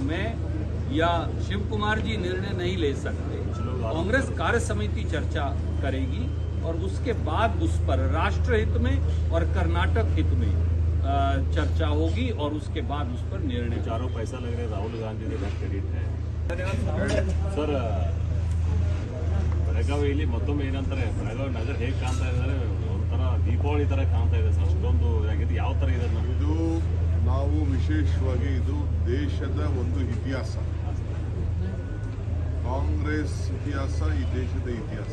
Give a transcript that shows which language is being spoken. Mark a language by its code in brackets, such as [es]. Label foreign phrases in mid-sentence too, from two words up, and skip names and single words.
[hi] मैं या शिव कुमार जी निर्णय नहीं ले सकते। कांग्रेस कार्य समिति चर्चा करेगी और उसके बाद उस पर राष्ट्र हित में और कर्नाटक हित में चर्चा होगी और उसके बाद उस पर निर्णय। चारों पैसा लग रहे राहुल गांधी का क्रेडिट है ಸರ್. [kn] ಬೆಳಗಾವಿಯಲ್ಲಿ ಮತ್ತೊಮ್ಮೆ ಏನಂತಾರೆ, ಬೆಳಗಾವಿ ನಗರ ಹೇಗೆ ಕಾಣ್ತಾ ಇದ್ದಾರೆ, ಒಂಥರ ದೀಪಾವಳಿ ತರ ಕಾಣ್ತಾ ಇದೆ ಸರ್. ಅಷ್ಟೊಂದು ಆಗಿದೆ. ಯಾವ ತರ ಇದೆ ಇದು ನಾವು ವಿಶೇಷವಾಗಿ ಇದು ದೇಶದ ಒಂದು ಇತಿಹಾಸ. ಕಾಂಗ್ರೆಸ್ ಇತಿಹಾಸ ಈ ದೇಶದ ಇತಿಹಾಸ.